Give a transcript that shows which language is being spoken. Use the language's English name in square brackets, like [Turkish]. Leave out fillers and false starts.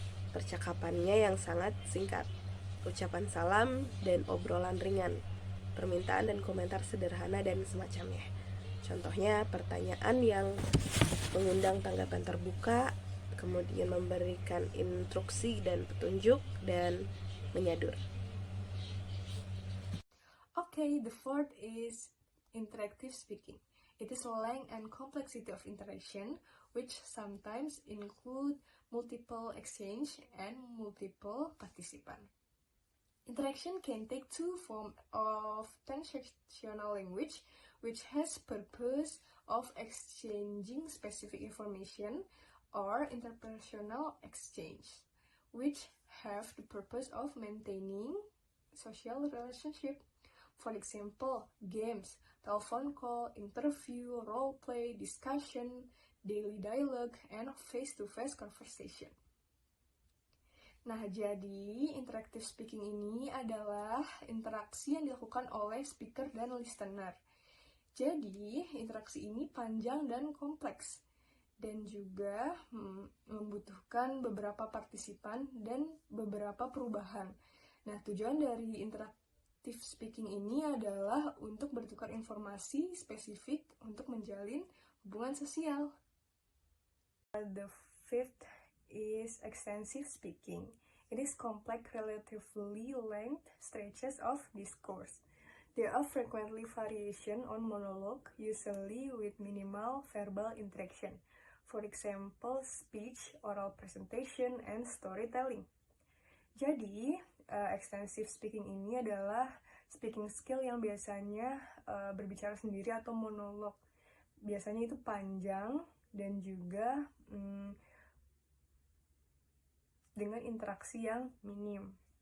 [Indonesian] Percakapannya yang sangat singkat, ucapan salam dan obrolan ringan, permintaan dan komentar sederhana dan semacamnya. Contohnya pertanyaan yang mengundang tanggapan terbuka, kemudian memberikan instruksi dan petunjuk, dan menyadur. [English] Okay, the fourth is interactive speaking. It is a length and complexity of interaction, which sometimes include multiple exchange and multiple participants. Interaction can take two forms of transactional language, which has purpose of exchanging specific information, or interpersonal exchange, which have the purpose of maintaining social relationship. For example, games, telephone call, interview, role play, discussion, daily dialogue, and face-to-face conversation. [Indonesian] Nah, jadi interactive speaking ini adalah interaksi yang dilakukan oleh speaker dan listener. Jadi, interaksi ini panjang dan kompleks, dan juga membutuhkan beberapa partisipan dan beberapa perubahan. Nah, tujuan dari interactive speaking ini adalah untuk bertukar informasi spesifik untuk menjalin hubungan sosial. [English] The fifth is extensive speaking. It is complex, relatively length stretches of discourse. There are frequently variation on monologue, usually with minimal verbal interaction. For example, speech, oral presentation, and storytelling. [Indonesian] Jadi, extensive speaking ini adalah speaking skill yang biasanya berbicara sendiri atau monolog. Biasanya itu panjang dan juga dengan interaksi yang minim.